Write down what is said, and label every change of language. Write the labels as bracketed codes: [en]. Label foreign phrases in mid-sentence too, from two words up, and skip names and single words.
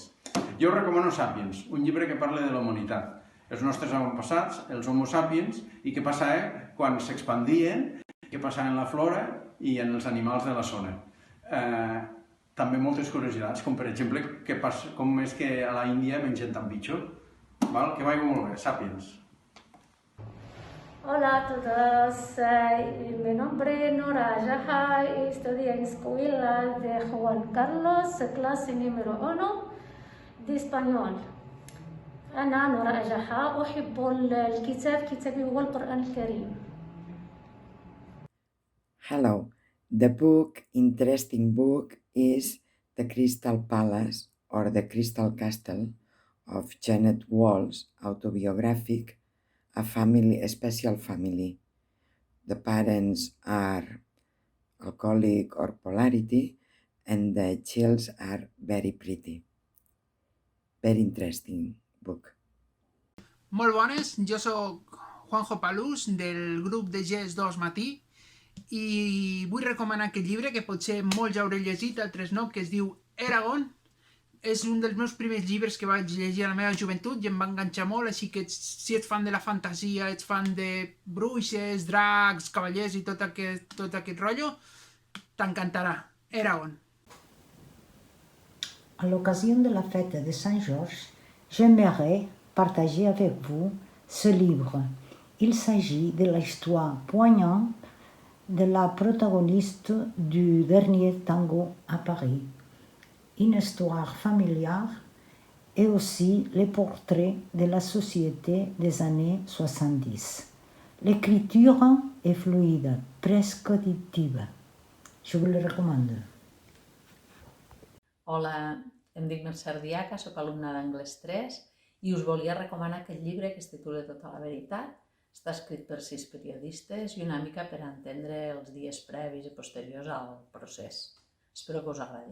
[ca] Jo us recomano Sapiens, un llibre que parla de la humanitat, els nostres avantpassats, els homo sapiens, i què passava quan s'expandien, què passava en la flora i en els animals de la zona. També moltes curiositats, com per exemple com és que a la Índia mengen tant bitxo. Que vagi molt bé, Sapiens. [es] Hola a todos, mi nombre es Nora Jaha y estudio en escuela de Juan Carlos, clase número 1 de español. [ar] أنا نورا جحا أحب الكتاب كتابي هو القرآن الكريم. [en] Hello. The interesting book is The Crystal Palace or The Crystal Castle of Janet Walls, autobiographic, a special family. The parents are alcoholic or polarity and the childs are very pretty. Very interesting book. [ca] Molt bones, jo sóc Juanjo Palús del grup de GES2 Matí i vull recomanar aquest llibre que potser molts ja haureu llegit, altres no, que es diu Eragon. És un dels meus primers llibres que vaig llegir a la meva joventut i em va enganxar molt, així que si ets fan de la fantasia, ets fan de bruixes, dracs, cavallers i tot aquest rotllo, t'encantarà. Eragon. [fr] À l'occasion de la fête de Saint-Georges, j'aimerais partager avec vous ce livre. Il s'agit de l'histoire poignante de la protagoniste du dernier tango à Paris. Une histoire familiale et aussi les portraits de la société des années 70. L'écriture est fluide, presque auditive. Je vous le recommande. [ca] Hola, em dic Mercè Ardiaca, soc alumna d'Anglès 3 i us volia recomanar aquest llibre que es titula Tota la veritat. Està escrit per 6 periodistes i una mica per entendre els dies previs i posteriors al procés. Espero que us agradi.